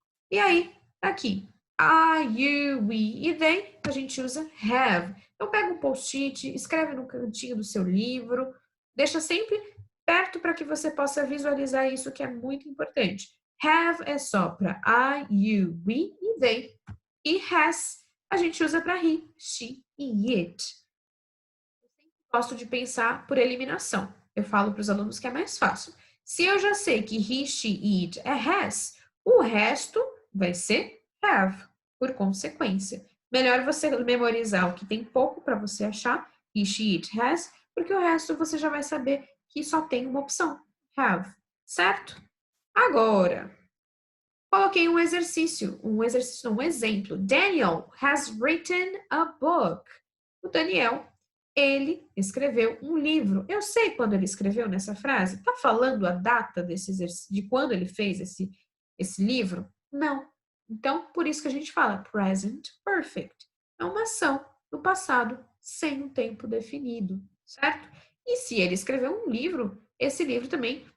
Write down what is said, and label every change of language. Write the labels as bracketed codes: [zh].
[pt] E aí, aqui, I, you, we e they, a gente usa have. Então, pega um post-it, escreve no cantinho do seu livro, deixa sempre perto para que você possa visualizar isso, que é muito importante. Have é só para I, you, we e they. E has a gente usa para he, she e it. Eu sempre gosto de pensar por eliminação. Eu falo para os alunos que é mais fácil. Se eu já sei que he, she e it é has, o resto vai ser have, por consequência. Melhor você memorizar o que tem pouco para você achar, he, she, it, has, porque o resto você já vai saber que só tem uma opção, have, certo? Agora, coloquei um exercício, não, um exemplo. [en] Daniel has written a book. [pt] O Daniel, ele escreveu um livro. Eu sei quando ele escreveu nessa frase. Tá falando a data desse exercício, de quando ele fez esse livro? Não. Então, por isso que a gente fala present perfect. É uma ação no passado sem um tempo definido, certo? E se ele escreveu um livro, esse livro também